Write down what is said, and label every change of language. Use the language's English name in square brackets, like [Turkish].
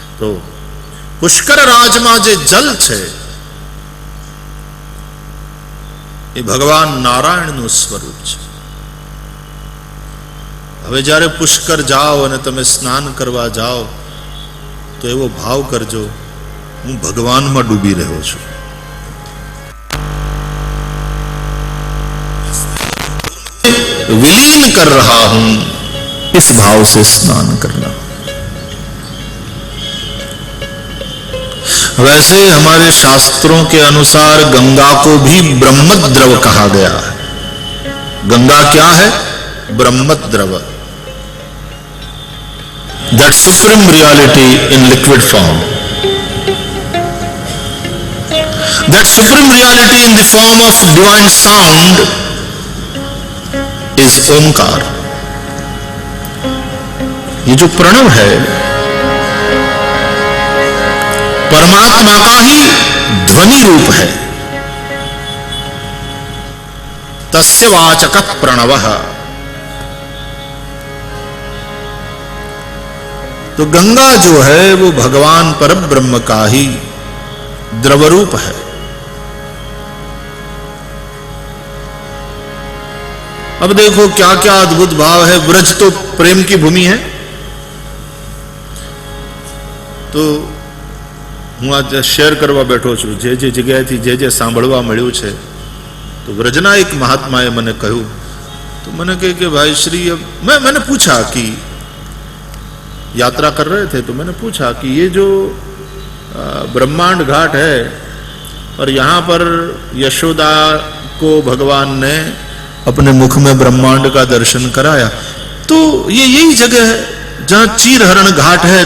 [Gujarati] તો પુષ્કર રાજમાં જે જલ છે એ ભગવાન નારાયણનું સ્વરૂપ છે। હવે જ્યારે પુષ્કર જાઓ અને તમે સ્નાન કરવા જાઓ તો એવો ભાવ કરજો, હું ભગવાનમાં ડૂબી રહ્યો છું। [Hindi] विलीन कर रहा हूं, इस भाव से स्नान करना। वैसे हमारे शास्त्रों के अनुसार गंगा को भी ब्रह्मद्रव कहा गया है। गंगा क्या है? ब्रह्मद्रव। [English] that supreme reality in liquid form. That supreme reality in the form of divine sound is Omkar. [Hindi] ये जो प्रणव है परमात्मा का ही ध्वनि रूप है. [Sanskrit] तस्य वाचकः प्रणवः. [Hindi] तो गंगा जो है वो भगवान परब्रह्म का ही द्रव रूप है. अब देखो क्या क्या अद्भुत भाव है. ब्रज तो प्रेम की भूमि है. [Gujarati] तो હું आज શેર કરવા બેઠો છું. જે જે જગ્યાએથી જે સાંભળવા મળ્યું છે [Hindi] तो व्रजना एक महात्मा है मैंने कहूं तो मैंने कहे कि भाई श्री मैंने पूछा कि यात्रा कर रहे थे तो मैंने पूछा कि ये जो ब्रह्मांड घाट है और यहाँ पर यशोदा को भगवान ने अपने मुख में ब्रह्मांड का दर्शन कराया तो ये यही जगह है जहाँ चीर हरण घाट है.